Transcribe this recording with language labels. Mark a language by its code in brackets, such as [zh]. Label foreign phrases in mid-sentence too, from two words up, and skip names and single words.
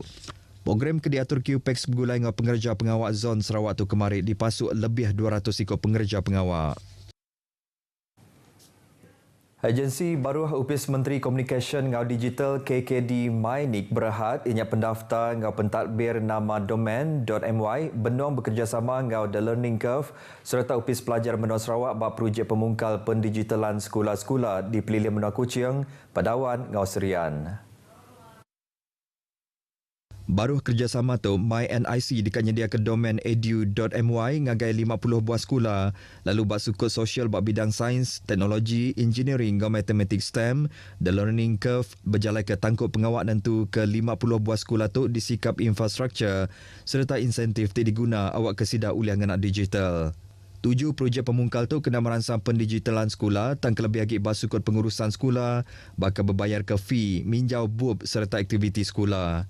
[iba] Program kediatur QPEX bergulai ngau pengereja pengawak zon Sarawak tu kemarin dipasuk lebih 200 ekor pengereja pengawak. Agensi baru upis Menteri Komunikasi ngau Digital KKD Mainik berhad ianya pendaftar ngau pentadbir nama domain.my benuang bekerjasama ngau The Learning Curve serta upis pelajar menua Sarawak bak projek pemungkal pendigitalan sekolah-sekolah di Pelilian Menua Kuching, Padawan ngau Serian. Baru kerjasama tu, MyNIC dikanydia ke domain edu.my ngagai 50 buah sekolah, lalu bak sukut sosial bak bidang sains, teknologi, engineering dan matematik STEM, The Learning Curve berjalan ke tangkup pengawak nentu ke 50 buah sekolah tu disikap infrastruktur serta insentif ti diguna awak kesidah uliah nganak digital. 7 projek pemungkal tu kena meransang pendigitalan sekolah, tang kelebih lagi bak sukut pengurusan sekolah, bakal berbayar ke fee, minjau bub serta aktiviti sekolah.